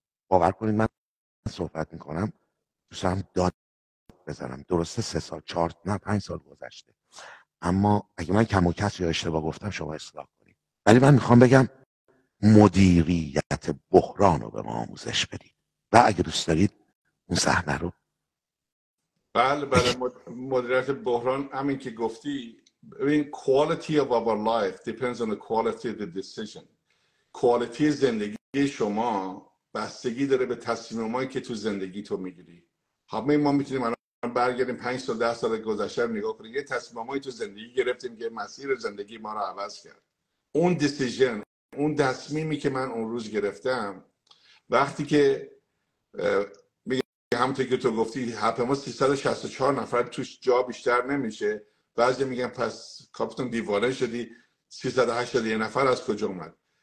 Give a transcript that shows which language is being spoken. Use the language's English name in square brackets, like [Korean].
[Persian] باور کنید من صحبت میکنم دوستم داد بزنم، درسته 3 سال 4 نه 5 سال گذشته، اما اگه من کم و کس یا اشتباه گفتم شما اصلاح کنید. ولی من میخوام بگم مدیریت بحران رو به ما آموزش بدید و اگه دوست دارید اون صحنه رو. بله مدیریت بحران همین که گفتی. ببین [English] quality of our life depends on the quality of the decision. [Persian] quality زندگی شما بستگی داره به تصمیمایی که تو زندگی تو میگیری. همه ما میتونیم الان برگردیم 5 سال 10 سال گذشته رو نگاه کنیم، یه تصمیمایی تو زندگی گرفتیم که مسیر زندگی ما رو عوض کرد. اون دیسیژن، اون تصمیمی که من اون روز گرفتم، وقتی که همونطور که تو گفتی هواپیما 364 نفر توش جا بیشتر نمیشه، بعضی میگن پس کاپیتان دیوانه شدی، 381 نفر از کجا اومد؟